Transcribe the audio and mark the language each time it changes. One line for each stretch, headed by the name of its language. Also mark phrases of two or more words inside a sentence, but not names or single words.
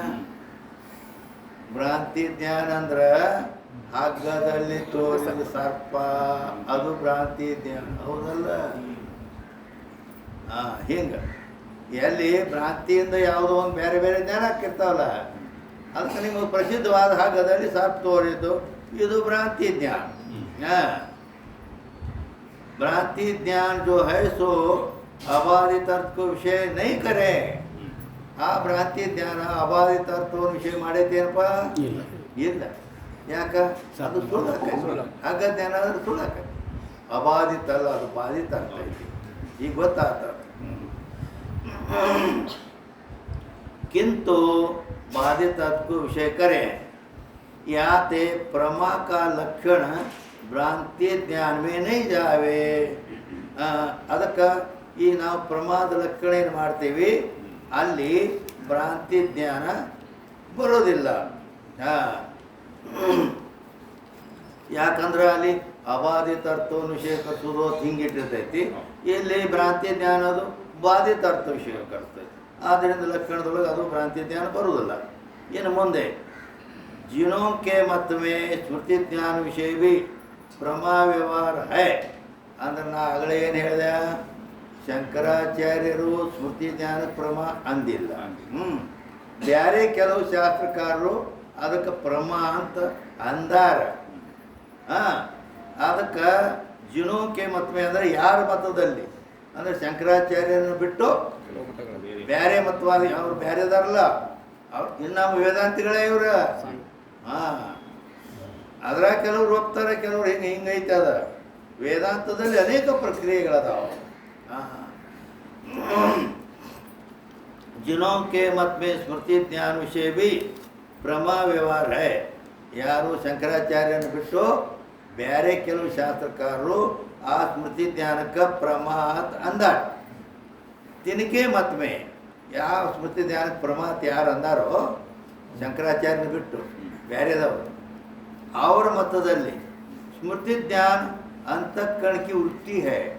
Kannada: ಭ್ರಾಂತಿ ಜ್ಞಾನ ಅಂದ್ರೆ ಹಗ್ಗದಲ್ಲಿ ತೋರಿಸಿದ ಸರ್ಪ ಅದು ಭ್ರಾಂತಿ ಜ್ಞಾನ, ಹೌದಲ್ಲ? ಹಿಂಗೆ ಎಲ್ಲಿ ಭ್ರಾಂತಿಯಿಂದ ಯಾವುದೋ ಒಂದು ಬೇರೆ ಬೇರೆ ಜ್ಞಾನ ಹಾಕಿರ್ತಾವಲ್ಲ, ಅದಕ್ಕೆ ನಿಮಗೆ ಪ್ರಸಿದ್ಧವಾದ ಹಗ್ಗದಲ್ಲಿ ಸರ್ಪ ತೋರಿದ್ದು ಇದು ಭ್ರಾಂತಿ ಜ್ಞಾನ.
Hindi: भ्रांति ज्ञान जो है सो अबाधित अर्थ को विषय नहीं करे.
Kannada: ಆ ಭ್ರಾಂತಿ ಜ್ಞಾನ ಅಬಾಧಿತ ಅರ್ಥವನ್ನು ವಿಷಯ ಮಾಡೈತೇನಪ್ಪ? ಇಲ್ಲ. ಇಲ್ಲ. ಯಾಕ? ಅದು ಸುಳ್ಳಾಕ. ಹಗ್ಗ ಜ್ಞಾನ ಅಂದ್ರೆ ಸುಳ್ಳಾಕ. ಅಬಾಧಿತ ಅಲ್ಲ, ಅದು ಬಾಧಿತ ಅರ್ಥ ಐತಿ. ಈಗ ಗೊತ್ತಾಗ್ತ.
Hindi: किंतु बाधित को विषय करें याते प्रमा का लक्षण भ्रांति ज्ञान में नहीं जावे.
Kannada: ಅದಕ್ಕೆ ಈ ನಾವು ಪ್ರಮಾದ ಲಕ್ಷಣ ಏನು ಮಾಡ್ತೀವಿ ಅಲ್ಲಿ ಭ್ರಾಂತಿ ಜ್ಞಾನ ಬರೋದಿಲ್ಲ. ಯಾಕಂದ್ರೆ ಅಲ್ಲಿ ಅಬಾಧಿತ ಅರ್ಥವನ್ನು ವಿಷಯ ಕರ್ಸೋದು ಹಿಂಗಿಟ್ಟಿರ್ತೈತಿ. ಇಲ್ಲಿ ಭ್ರಾಂತಿ ಜ್ಞಾನ ಅದು ಬಾಧಿತ ಅರ್ಥ ವಿಷಯ ಕರ್ತೈತಿ. ಆದ್ದರಿಂದ ಲಕ್ಷಣದೊಳಗೆ ಅದು ಭ್ರಾಂತಿ ಜ್ಞಾನ ಬರುವುದಿಲ್ಲ. ಇನ್ನು ಮುಂದೆ
Hindi: जिनों के मत में स्मृति ज्ञान विषय भी प्रमा व्यवहार है
Kannada: ಅಂದ್ರೆ ನಾ ಆಗಲೇ ಏನು ಹೇಳಿದೆ, ಶಂಕರಾಚಾರ್ಯರು ಸ್ಮೃತಿ ಜ್ಞಾನ ಪ್ರಮ ಅಂದಿಲ್ಲ. ಬೇರೆ ಕೆಲವು ಶಾಸ್ತ್ರಕಾರರು ಅದಕ್ಕೆ ಪ್ರಮ ಅಂತ ಅಂದಾರ. ಅದಕ್ಕೆ
Hindi: जिनोंके मतमें
Kannada: ಅಂದರೆ ಯಾರ ಮತದಲ್ಲಿ ಅಂದರೆ ಶಂಕರಾಚಾರ್ಯರನ್ನು ಬಿಟ್ಟು ಬೇರೆ ಮತವಾದಿ ಅವ್ರು ಬೇರೆದಾರಲ್ಲ, ಅವ್ರು ಇನ್ನು ವೇದಾಂತಿಗಳೇ ಇವ್ರ. ಅದ್ರ ಕೆಲವ್ರು ಒಪ್ತಾರೆ, ಕೆಲವ್ರು ಹಿಂಗೈತೆ. ಅದ ವೇದಾಂತದಲ್ಲಿ ಅನೇಕ ಪ್ರಕ್ರಿಯೆಗಳದಾವ.
Hindi: जिनों के मत में स्मृति ज्ञान विषय भी प्रमा व्यवहार है.
Kannada: ಯಾರು ಶಂಕರಾಚಾರ್ಯನ ಬಿಟ್ಟು ಬೇರೆ ಕೆಲವು ಶಾಸ್ತ್ರಕಾರರು ಆ ಸ್ಮೃತಿ ಜ್ಞಾನಕ್ಕೆ ಪ್ರಮಾತ್ ಅಂದಾರ.
Hindi: तिनके मत में
Kannada: ಯಾವ ಸ್ಮೃತಿ ಜ್ಞಾನಕ್ಕೆ ಪ್ರಮಾತ್ ಯಾರು ಅಂದಾರೋ ಶಂಕರಾಚಾರ್ಯನ ಬಿಟ್ಟು ಬೇರೆದವರು, ಅವರ ಮತದಲ್ಲಿ ಸ್ಮೃತಿ ಜ್ಞಾನ ಅಂತಃಕರಣ की ವೃತ್ತಿ है.